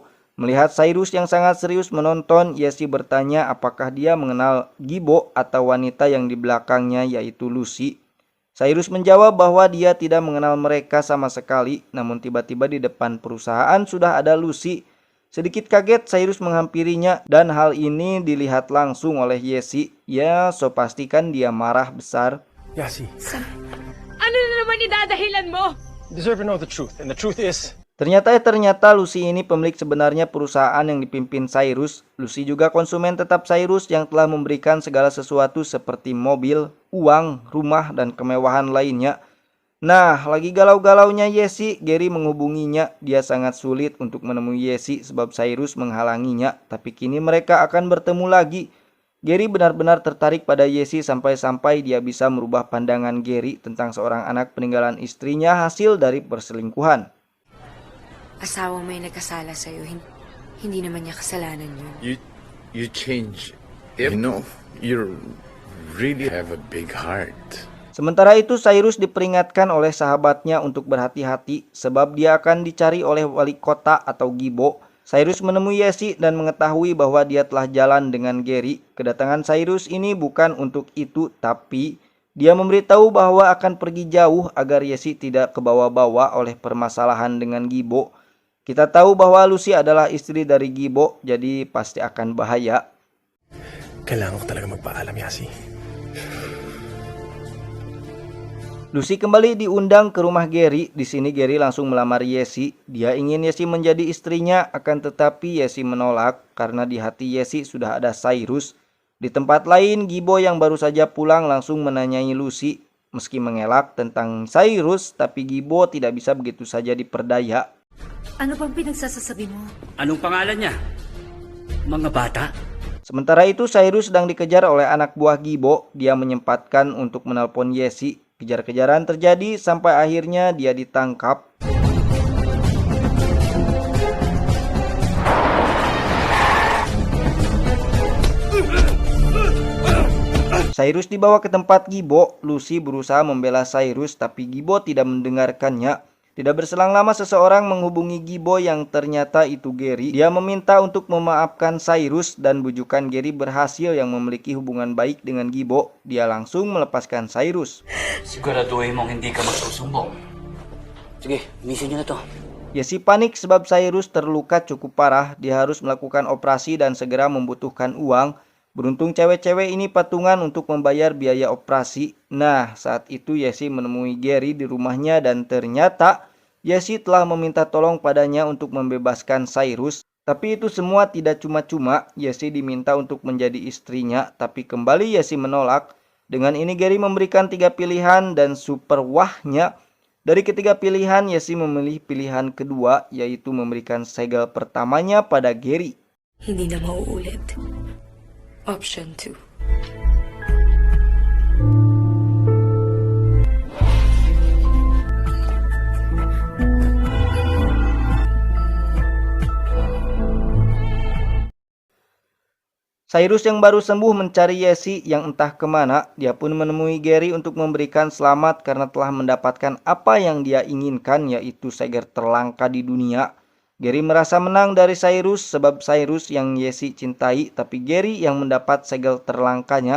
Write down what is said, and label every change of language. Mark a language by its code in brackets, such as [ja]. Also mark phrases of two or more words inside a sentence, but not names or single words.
[id] Melihat Cyrus yang sangat serius menonton, Yesi bertanya apakah dia mengenal Gibo atau wanita yang di belakangnya yaitu Lucy. Cyrus menjawab bahwa dia tidak mengenal mereka sama sekali, namun tiba-tiba di depan perusahaan sudah ada Lucy. Sedikit kaget Cyrus menghampirinya dan hal ini dilihat langsung oleh Yesi. Ya, so pastikan dia marah besar. [tl] Yasi, Ano na naman idadahilan mo? [en] you deserve to know the truth, and the truth is... [id] Ternyata Lucy ini pemilik sebenarnya perusahaan yang dipimpin Cyrus. Lucy juga konsumen tetap Cyrus yang telah memberikan segala sesuatu seperti mobil, uang, rumah, dan kemewahan lainnya. Nah, lagi galau-galaunya Yesi, Gary menghubunginya. Dia sangat sulit untuk menemui Yesi sebab Cyrus menghalanginya. Tapi kini mereka akan bertemu lagi. Gary benar-benar tertarik pada Yesi sampai-sampai dia bisa merubah pandangan Gary tentang seorang anak peninggalan istrinya hasil dari perselingkuhan. [tl] Asawa mo yung nagkasala sa'yo. Hindi naman niya kasalanan yun. [en] You change. You know, you really have a big heart. [id] Sementara itu Cyrus diperingatkan oleh sahabatnya untuk berhati-hati sebab dia akan dicari oleh wali kota atau Gibo. Cyrus menemui Yesi dan mengetahui bahwa dia telah jalan dengan Gary. Kedatangan Cyrus ini bukan untuk itu, tapi dia memberitahu bahwa akan pergi jauh agar Yesi tidak kebawa-bawa oleh permasalahan dengan Gibo. Kita tahu bahwa Lucy adalah istri dari Gibo, jadi pasti akan bahaya. [tl] Kailangan ko talaga magpaalam, Yasi. [id] Lucy kembali diundang ke rumah Gary. Di sini Gary langsung melamar Yesi. Dia ingin Yesi menjadi istrinya, akan tetapi Yesi menolak karena di hati Yesi sudah ada Cyrus. Di tempat lain, Gibo yang baru saja pulang langsung menanyai Lucy. Meski mengelak tentang Cyrus, tapi Gibo tidak bisa begitu saja diperdaya. [tl] Ano bang pinagsasasabi mo? Anong pangalan niya? Mga bata? [id] Sementara itu Cyrus sedang dikejar oleh anak buah Gibo. Dia menyempatkan untuk menelpon Yesi. Kejar-kejaran terjadi sampai akhirnya dia ditangkap. Cyrus dibawa ke tempat Gibo. Lucy berusaha membela Cyrus tapi Gibo tidak mendengarkannya. Tidak berselang lama seseorang menghubungi Gibo yang ternyata itu Gary. Dia meminta untuk memaafkan Cyrus dan bujukan Gary berhasil yang memiliki hubungan baik dengan Gibo. Dia langsung melepaskan Cyrus. [tl] Siguraduhin mong hindi ka magsusumbong. Sige, misin niyo na to. [id] Yesi panik sebab Cyrus terluka cukup parah. Dia harus melakukan operasi dan segera membutuhkan uang. Beruntung cewek-cewek ini patungan untuk membayar biaya operasi. Nah, saat itu Yesi menemui Gary di rumahnya dan ternyata Yesi telah meminta tolong padanya untuk membebaskan Cyrus. Tapi itu semua tidak cuma-cuma. Yesi diminta untuk menjadi istrinya, tapi kembali Yesi menolak. Dengan ini Gary memberikan 3 pilihan dan super wahnya. Dari ketiga pilihan, Yesi memilih pilihan kedua, yaitu memberikan segel pertamanya pada Gary. [tl] Hindi na mauulit. Option 2. [id] Cyrus yang baru sembuh mencari Yesi yang entah kemana. Dia pun menemui Gary untuk memberikan selamat karena telah mendapatkan apa yang dia inginkan, yaitu segel terlangka di dunia. Gary merasa menang dari Cyrus sebab Cyrus yang Yesi cintai, tapi Gary yang mendapat segel terlangkanya.